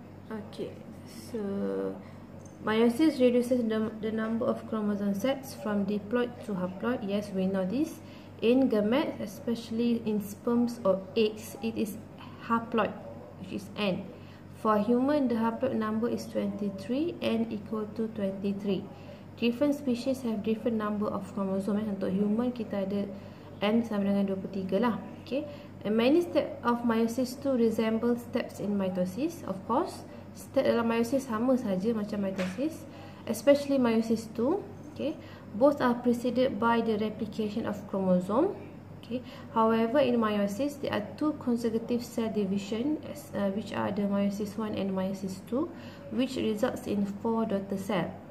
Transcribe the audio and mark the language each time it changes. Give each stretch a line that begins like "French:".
English: Okay, so meiosis reduces the number of chromosome sets from diploid to haploid. Yes, we know this. In gametes, especially in sperms or eggs, it is haploid, which is N. For human, the haploid number is 23, N equal to 23. Different species have different number of chromosome.
Malay: Untuk human, kita ada N sama dengan 23 lah.
English: Okay. And many steps of meiosis 2 resemble steps in mitosis. Of course,
Malay: step dalam meiosis sama saja macam mitosis,
English: especially
Malay: meiosis 2.
English: Okay, both are preceded by the replication of chromosome. Okay, however, in meiosis there are two consecutive cell division, which are the meiosis 1 and meiosis 2, which results in 4 daughter cells.